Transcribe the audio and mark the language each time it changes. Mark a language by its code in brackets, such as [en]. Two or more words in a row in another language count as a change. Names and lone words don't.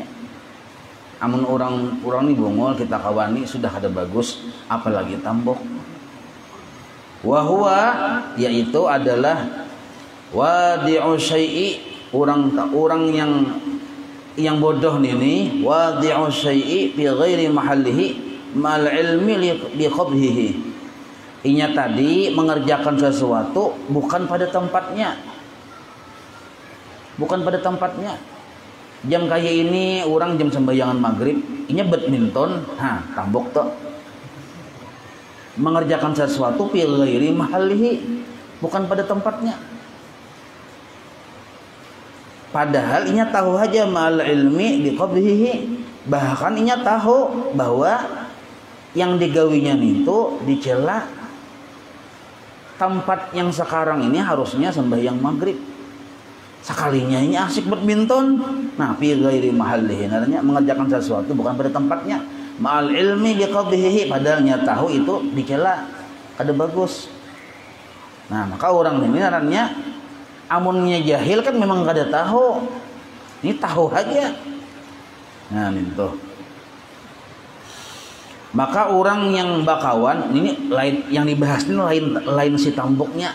[bjn] Amun orang ini bungul kita kawani sudah ada bagus, apalagi tambok. [ar] Wahwa [bjn] yaitu adalah [ar] واضع شيء, [bjn] orang yang bodoh ini [ar] واضع شيء في غير محله مع العلم بقبحه. [bjn] Inya tadi mengerjakan sesuatu bukan pada tempatnya. Bukan pada tempatnya. Jam kayak ini orang jam sembayangan maghrib, inya badminton, tambok tuh. Mengerjakan sesuatu [ar] في غير محله, [bjn] bukan pada tempatnya. Padahal inya tahu aja [ar] مع العلم بقبحه, [bjn] bahkan inya tahu bahwa yang digawinya itu dicela. Tempat yang sekarang ini harusnya sembahyang maghrib, sekalinya ini asik badminton. Nah, [ar] في غير محله, [bjn] artinya mengerjakan sesuatu bukan pada tempatnya. [ar] مع العلم بقبحه, [bjn] padahal nya tahu itu dicela, kada bagus. Nah, maka orang ini artinya amunnya jahil kan memang kada tahu. Ini tahu aja. Nah, itu. Maka orang yang bakawan ini lain, yang dibahas ini lain si tamboknya.